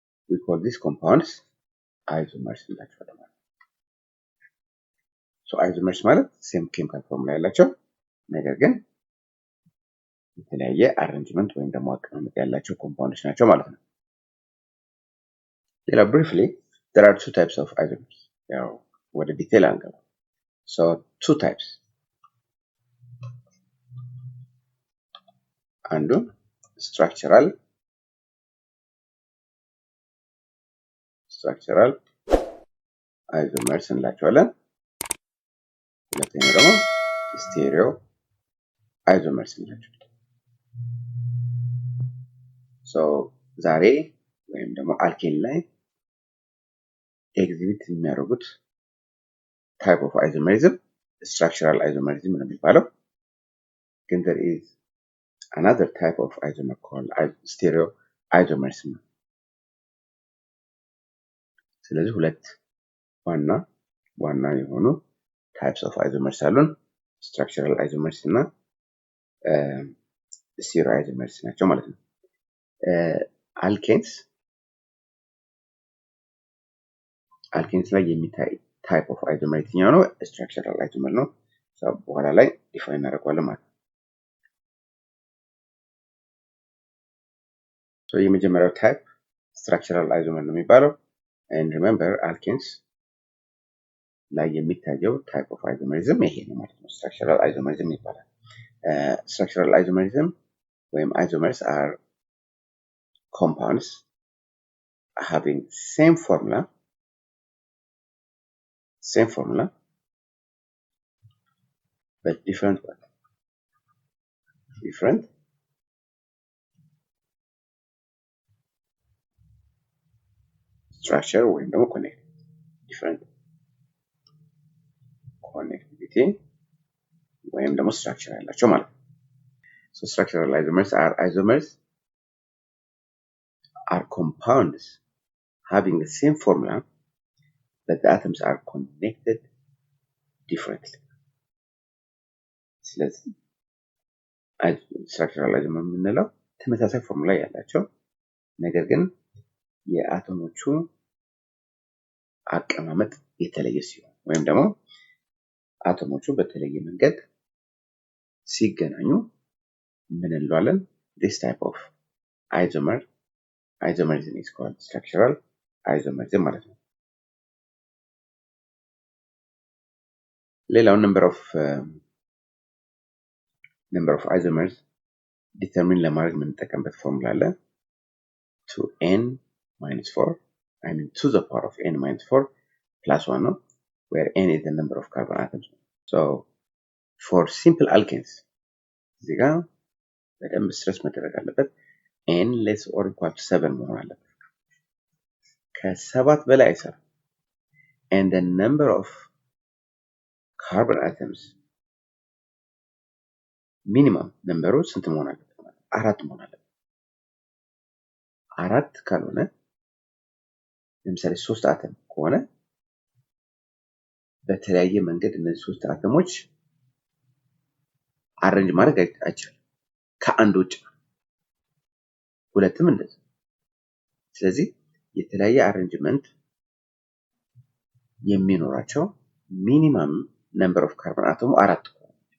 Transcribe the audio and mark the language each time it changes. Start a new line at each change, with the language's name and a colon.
English: we call these compounds isomers
Amharic: እንላቸዋለን ማለት ነው። so isomers ማለት ሴም ኬሚካል ፎርሙላ ያላቸው ነገር ግን የተለያየ አሬንጅመንት ወይም ደግሞ አቀማመጥ ያላቸው ኮምፓውንዶች ናቸው ማለት ነው። ሌላ
English: briefly there are two types of isomers.
Amharic: ያው ወደ ዲቴል አንገባ።
English: so two types.
Amharic: አንዱ structural isomers እንላቸዋለን። ሁለተኛው ደግሞ stereo isomers እንላቸዋለን። so ዛሬ ወይም ደግሞ አልኬን ላይ ኤግዚቢት የሚያደርጉት
English: type of isomerism
Amharic: structural isomerism ነው የሚባለው። ግን
English: there is another type of isomer called stereo isomerism
Amharic: ነው። ስለዚህ ሁለት ዋና የሆኑ
English: types of isomers
Amharic: አሉን። structural isomers እና stereo isomers ናቸው ማለት ነው። alkanes ላይ የሚታይ
English: type of isomer
Amharic: የትኛው ነው? structural isomer ነው። በኋላ ላይ ዲፋይን እናደርገዋለን ማለት ነው። so የመጀመሪያው type structural isomer ነው የሚባለው. and remember alkanes ላይ የሚታየው ታይፕ ኦፍ አይዞመሪዝም ይሄ ነው ማለት ነው። ስትራክቸራል አይዞመሪዝም ይባላል። ስትራክቸራል አይዞመሪዝም ወይም አይዞመርስ አር
English: compounds having same formula but different structure
Amharic: ወይም ደግሞ
English: different connectivity ወይም ደግሞ structure
Amharic: ያላቸው ማለት ነው።
English: So structural isomers are compounds having the same formula but the atoms are connected differently.
Amharic: ስለዚህ structural isomer የምንለው ተመሳሳይ ፎርሙላ ያላቸው ነገር ግን የአቶሞቹ አቀማመጥ የተለየ ሲሆን ወይም ደግሞ አቶሞቹ በተለየ መንገድ ሲገናኙ ምን እንለዋለን?
English: This type of isomerism is called structural isomerism
Amharic: ማለት ነው። ሌላው
English: number of isomers determine
Amharic: ለማድረግ የምንጠቀምበት ፎርሙላ አለ
English: 2n-4 I mean to the power of n-4 plus 1 ነው where n is the number of carbon atoms. So for simple alkenes
Amharic: እዚህ ጋር በደንብ ስትረስ መደረግ አለበት
English: n less or equal to 7
Amharic: መሆን አለበት። ከ7 በላይ አይሰራም
English: and the number of carbon atoms minimum number
Amharic: ስንት መሆን አለበት? 4 መሆን አለበት። 4 ካልሆነ ለምሳሌ 3 አተም ከሆነ በተለያየ መንገድ እነዚህ 3 አተሞች አሬንጅ ማድረግ አይቻልም ከአንድ ውጭ ሁለትም እንደዚህ። ስለዚህ የተለያየ አሬንጅመንት የሚኖራቸው ሚኒመም ነምበር ኦፍ ካርቦን አተሙ 4 ነው።